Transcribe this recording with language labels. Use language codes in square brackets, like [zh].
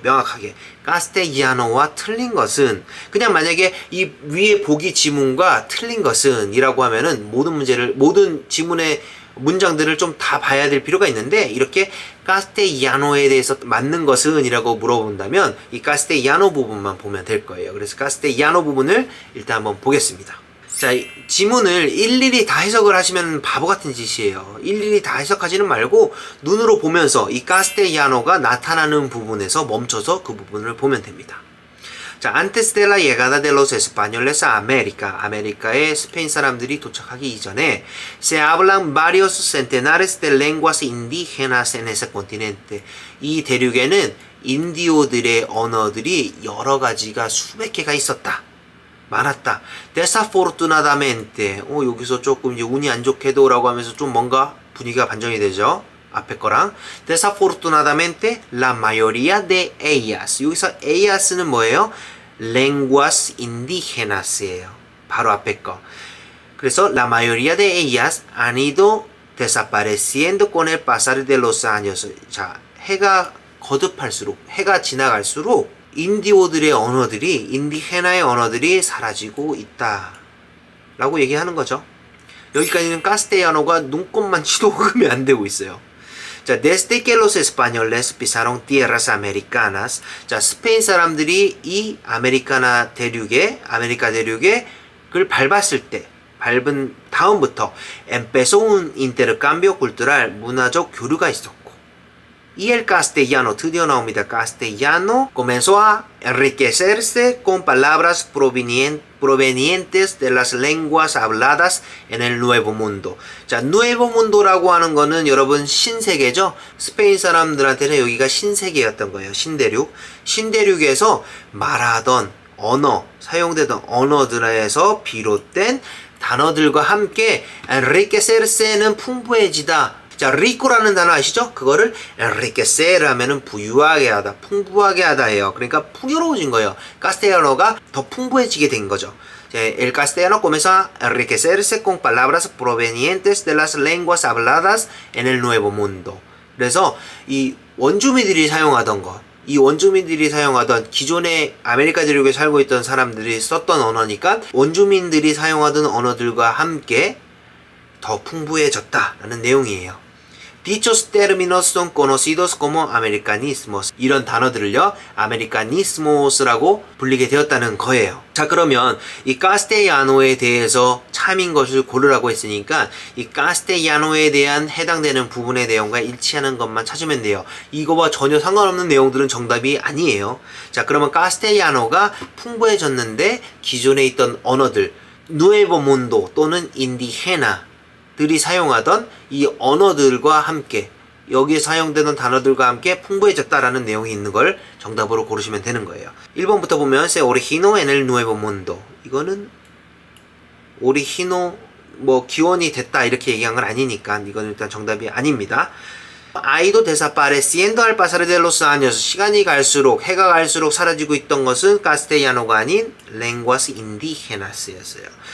[ko] 명확하게 카스테이아노와 틀린 것은, 그냥 만약에 이 위에 보기 지문과 틀린 것은 이라고 하면은 모든 지문의 문장들을 좀 다 봐야 될 필요가 있는데, 이렇게 카스테이아노에 대해서 맞는 것은 이라고 물어본다면 이 카스테이아노 부분만 보면 될 거예요. 그래서 카스테이아노 부분을 일단 한번 보겠습니다. 자, 지문을 일일이 다 해석을 하시면 바보 같은 짓이에요. 일일이 다 해석하지는 말고 눈으로 보면서 이 카스테이아노가 나타나는 부분에서 멈춰서 그 부분을 보면 됩니다. [es] 자, antes de la llegada de los españoles a América, [ko] 아메리카에 스페인 사람들이 도착하기 이전에 [es] se hablan varios centenares de lenguas indígenas en ese continente. [ko] 이 대륙에는 인디오들의 언어들이 여러 가지가 수백 개가 있었다. 많았다. [es] desafortunadamente, [ko] 여기서 조금 이제 운이 안 좋게도 라고 하면서 좀 뭔가 분위기가 반전이 되죠. 앞에 거랑. [es] Desafortunadamente, la mayoría de ellas. [ko] 여기서 ellas는 뭐예요? [es] lenguas indígenas예요. [ko] 바로 앞에 거. 그래서 [es] la mayoría de ellas han ido desapareciendo con el pasar de los años. [ko] 자, 해가 거듭할수록, 해가 지나갈수록 인디오들의 언어들이, 인디헤나의 언어들이 사라지고 있다 라고 얘기하는 거죠. 여기까지는 카스텔라노가 눈곱만 치도금이 안 되고 있어요. [es] 자, desde que los españoles pisaron tierras americanas. [ko] 자, 스페인 사람들이 이 아메리카 대륙에 그걸 밟았을 때, 밟은 다음부터 [es] empezó un intercambio cultural, [ko] 문화적 교류가 있었고, [es] y el castellano, [ko] 드디어 나옵니다. [es] castellano comenzó a enriquecerse con palabras provenientes de las lenguas habladas en el Nuevo Mundo. [ko] 자, Nuevo Mundo라고 하는 거는 여러분 신세계죠. 스페인 사람들한테는 여기가 신세계였던 거예요. 신대륙. 신대륙에서 말하던 언어, 사용되던 언어들에서 비롯된 단어들과 함께 enriquecerse는 풍부해지다. 자, rico라는 단어 아시죠? 그거를 enriquecer 하면은 부유하게 하다, 풍부하게 하다 해요. 그러니까 풍요로워진 거예요. castellano가 더 풍부해지게 된 거죠. [es] El castellano comienza a enriquecerse con palabras provenientes de las lenguas habladas en el Nuevo Mundo. [ko] 그래서 이 원주민들이 사용하던 것, 이 원주민들이 사용하던 기존의 아메리카 대륙에 살고 있던 사람들이 썼던 언어니까 원주민들이 사용하던 언어들과 함께 더 풍부해졌다라는 내용이에요. [es] Dichos términos son conocidos como americanismos. [ko] 이런 단어들을요, americanismos라고 불리게 되었다는 거예요. 자, 그러면 이 castellano에 대해서 참인 것을 고르라고 했으니까 이 castellano에 대한 해당되는 부분의 내용과 일치하는 것만 찾으면 돼요. 이거와 전혀 상관없는 내용들은 정답이 아니에요. 자, 그러면 castellano가 풍부해졌는데 기존에 있던 언어들, Nuevo Mundo 또는 Indigena 들이 사용하던 이 언어들과 함께, 여기에 사용되는 단어들과 함께 풍부해졌다라는 내용이 있는 걸 정답으로 고르시면 되는 거예요. 1번부터 보면 [es] se originó en el Nuevo Mundo. [ko] 이거는 오리히노 뭐 기원이 됐다 이렇게 얘기한 건 아니니까 이건 일단 정답이 아닙니다. [es] ha ido desapareciendo al pasar de los años. [ko] 시간이 갈수록, 해가 갈수록 사라지고 있던 것은 castellano가 아닌 lenguas indígenas였어요.